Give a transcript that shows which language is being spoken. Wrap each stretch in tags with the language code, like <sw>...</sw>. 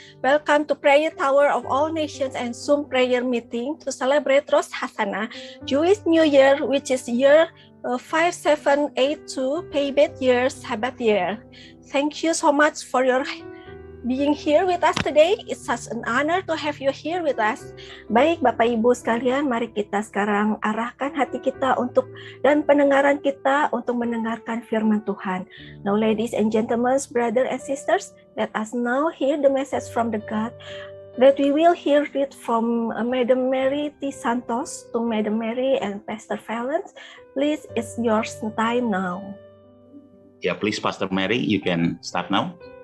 <en>Welcome to Prayer Tower of All Nations and Zoom prayer meeting to celebrate Rosh Hashanah, Jewish New Year, which is year 5782, Pebet year, Sabbath year. Thank you so much for your being here with us today. It's such an honor to have you here with us.</en> <id>Baik Bapak Ibu sekalian, mari kita sekarang arahkan hati kita dan pendengaran kita untuk mendengarkan firman Tuhan.</id> <en>Now ladies and gentlemen, brothers and sisters, let us now hear the message from the God that we will hear it from Madam Mary T. Santos to Madam Mary and Pastor Fallon. Please, it's your time now. Yeah, please Pastor Mary, you can start now.</en>